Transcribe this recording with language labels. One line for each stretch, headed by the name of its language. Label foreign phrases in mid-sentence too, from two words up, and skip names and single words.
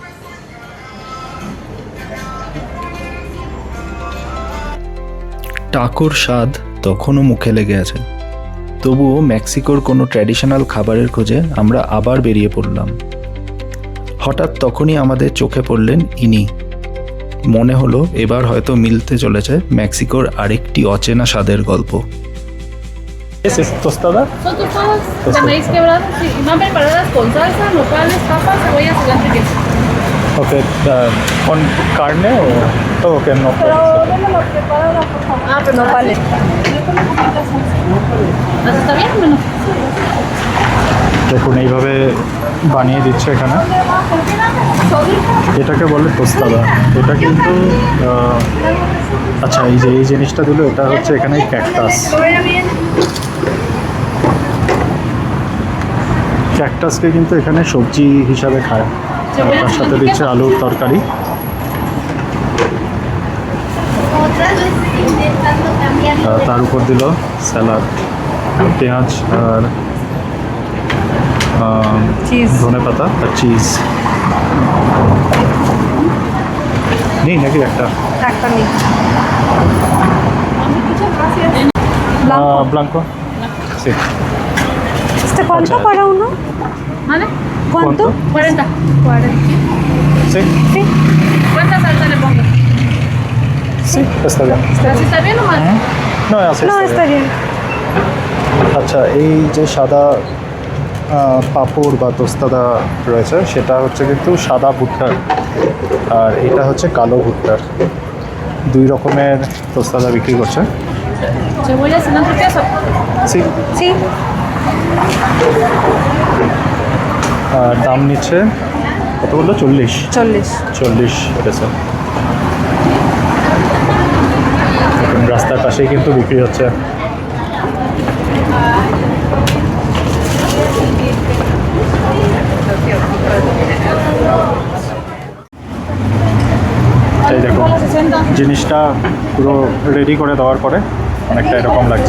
Bangla: টাকোর স্বাদ তখনও মুখে লেগে আছে, তবুও মেক্সিকোর কোনো ট্র্যাডিশনাল খাবারের খোঁজে আমরা আবার বেরিয়ে পড়লাম। হঠাৎ তখনই আমাদের চোখে পড়লেন ইনি। মনে হলো এবার হয়তো মিলতে চলেছে মেক্সিকোর আরেকটি অচেনা স্বাদের গল্প। তোস্তাদা
Spanish: Son tostadas de maíz quebrado, sí, y van preparadas con salsa, nopales, papas, cebolla, cilantro y queso. ওকে, con carne o
English: okay no.
Spanish: Pero démelo preparada, por favor. Ah, pero no vale. ¿Así está bien? Bueno.
Bangla: দেখুন এইভাবে বানিয়ে দিচ্ছে এখানে। এটাকে বলে তোস্তাদা। এটা কিন্তু আচ্ছা, এই যে এই জিনিসটা দিল, এটা হচ্ছে এখানে ক্যাকটাস। ক্যাকটাসকে কিন্তু এখানে সবজি হিসাবে খায়। আর তার সাথে দিচ্ছে আলুর তরকারি। তার উপর দিল স্যালাড, পেঁয়াজ আর চিজ। ধনে পাতা আর চিজ। নেই নাকি একটা একটা নেই।
Spanish: blanco? Sí. ¿Cuánto Ocho. para uno? ¿Vale? ¿Cuánto? 40. 40. Sí, Sí. ¿Cuánta salsa le pongo? sí, está bien. ¿Así está bien o mal? No, así No, está bien.
Bangla: আচ্ছা, এই যে সাদা পাঁপড় বা তোস্তাদা রয়েছে, সেটা হচ্ছে কিন্তু সাদা ভুট্টার, আর এটা হচ্ছে কালো ভুট্টার। দুই রকমের তোস্তাদা বিক্রি করছে।
Spanish: Cebolla, cilantro, queso. Sí. Sí.
Bangla: আর দাম নিচ্ছে কত বললো? 40 পেসো। রাস্তার পাশেই কিন্তু বিক্রি হচ্ছে। এই দেখুন, জিনিসটা পুরো রেডি করে দেওয়ার পরে অনেকটা এরকম লাগছে।